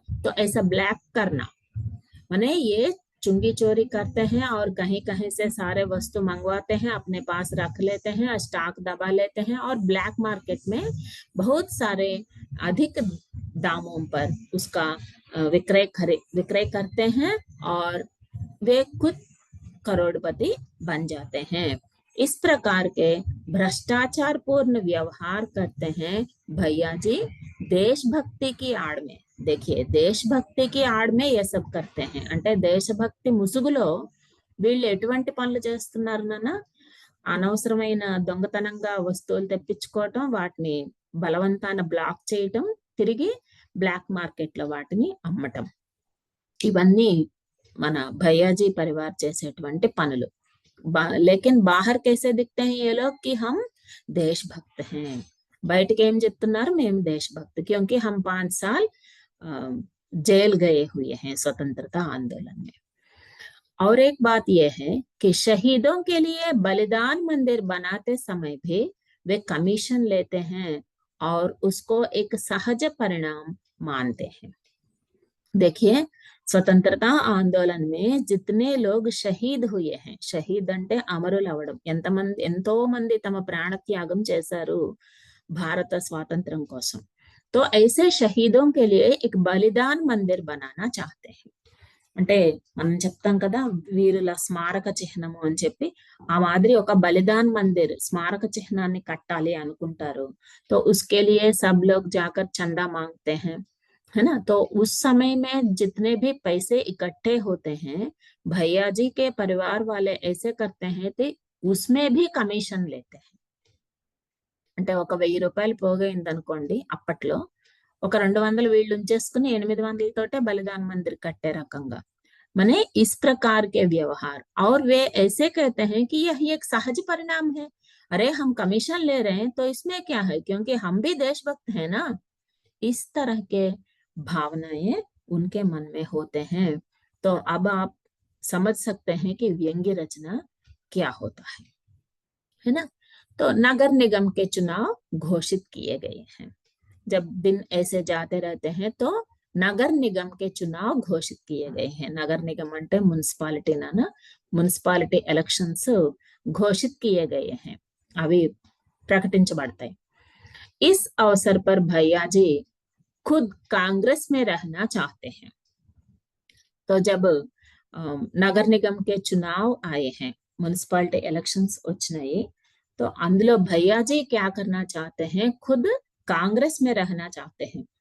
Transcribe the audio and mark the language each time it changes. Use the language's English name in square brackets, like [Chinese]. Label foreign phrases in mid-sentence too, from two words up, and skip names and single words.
[Hindi] तो ऐसा ब्लैक करना माने ये चुंगी चोरी करते हैं और कहीं कहीं से सारे वस्तु मंगवाते हैं, अपने पास रख लेते हैं, स्टॉक दबा लेते हैं और ब्लैक मार्केट में बहुत सारे अधिक दामों पर उसका विक्रय करते हैं और वे खुद करोड़पति बन जाते हैं. इस प्रकार के भ्रष्टाचार पूर्ण व्यवहार करते हैं भैया जी देशभक्ति की आड़ में. देखिए, देशभक्ति की आड़ में ये सब करते हैं [Telugu] అంటే దేశభక్తి ముసుగులో వీళ్ళు ఎటువంటి పనులు చేస్తున్నారు నాన్న? అనవసరమైన దొంగతనంగా వస్తువులు తెప్పించుకోవటం, వాటిని బలవంతాన బ్లాక్ చేయటం, తిరిగి బ్లాక్ మార్కెట్ లో వాటిని అమ్మటం. ఇవన్నీ మన [Hindi] भैयाजी परिवार [Telugu] చేసేటువంటి పనులు. [Hindi] लेकिन बाहर कैसे दिखते हैं ये लोग कि हम देशभक्त हैं. [Telugu] బయటకి ఏం చెప్తున్నారు? [Hindi] మేము देशभक्त, क्योंकि हम 5 साल जेल गए हुए हैं स्वतंत्रता आंदोलन में. और एक बात यह है कि शहीदों के लिए बलिदान मंदिर बनाते समय भी वे कमीशन लेते हैं और उसको एक सहज परिणाम मानते हैं. देखिए, स्वतंत्रता आंदोलन में जितने लोग शहीद हुए हैं, [Telugu] షహీద్ అంటే అమరులు అవడం. ఎంతో మంది తమ ప్రాణ త్యాగం చేశారు భారత స్వాతంత్రం కోసం. [Hindi] तो ऐसे शहीदों के लिए एक बलिदान मंदिर बनाना चाहते हैं. [Telugu] అంటే మనం చెప్తాం కదా వీరుల స్మారక చిహ్నము అని చెప్పి, ఆ మాదిరి ఒక [Hindi] बलिदान मंदिर [Telugu] స్మారక చిహ్నాన్ని కట్టాలి అనుకుంటారు. [Hindi] तो उसके लिए सब लोग जाकर चंदा मांगते हैं, है ना. तो उस समय में जितने भी पैसे इकट्ठे होते हैं, भैया जी के परिवार वाले ऐसे करते हैं कि उसमें भी कमीशन लेते हैं. [Telugu] అంటే ఒక 1000 రూపాయలు పోగైంది అనుకోండి, అప్పట్లో ఒక 200 వీళ్ళు ఉంచేసుకుని 800 తోటే [Hindi] बलिदान मंदिर [Telugu] కట్టే రకంగా. [Hindi] माने इस प्रकार के व्यवहार, और वे ऐसे कहते हैं कि यह एक सहज परिणाम है। अरे हम कमीशन ले रहे हैं तो इसमें क्या है, क्योंकि हम भी देशभक्त हैं ना। इस तरह के भावनाएं उनके मन में होते हैं। तो अब आप समझ सकते हैं कि व्यंग्य रचना क्या होता है ना। तो नगर निगम के चुनाव घोषित किए गए हैं। जब दिन ऐसे जाते रहते हैं तो नगर निगम के चुनाव घोषित किए गए हैं। नगर निगम [Telugu] అంటే మున్సిపాలిటీ నానా, మున్సిపాలిటీ ఎలక్షన్స్ [Hindi] घोषित किए गए हैं, अभी प्रकटिంచబడతాయి। इस अवसर पर भैया जी खुद कांग्रेस में रहना चाहते हैं। तो जब नगर निगम के चुनाव आए हैं, [English] municipality elections [Hindi] వచ్చినాయి, तो అందులో भैया जी क्या करना चाहते हैं, खुद कांग्रेस में रहना चाहते हैं।